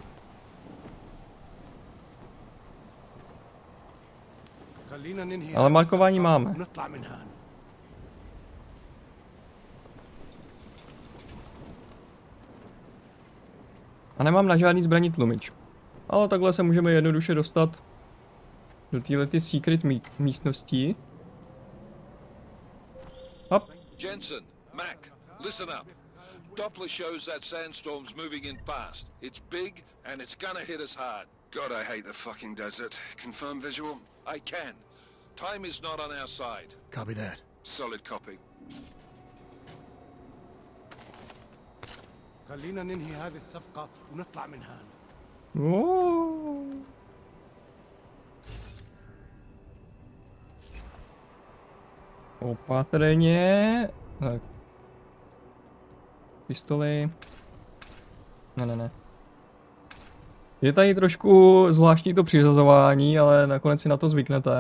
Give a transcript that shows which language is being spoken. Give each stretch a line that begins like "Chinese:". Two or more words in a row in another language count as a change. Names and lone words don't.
Czech: Ale markování máme. A nemám na žádný zbraní tlumič. Ale takhle se můžeme jednoduše dostat do této secret místnosti. Hop.
English: Jensen, Mac, listen up. Doppler shows that sandstorm's moving in fast. It's big and it's gonna hit us hard. God, I hate the fucking desert. Confirm visual? I can. Time is not on our side. Copy that. Solid copy.
Arabic: خلينا ننهي هذه الصفقة ونطلع من هان.
Czech: Opatrně. Tak. Pistoli. Ne. Je tady trošku zvláštní to přiřazování, ale nakonec si na to zvyknete.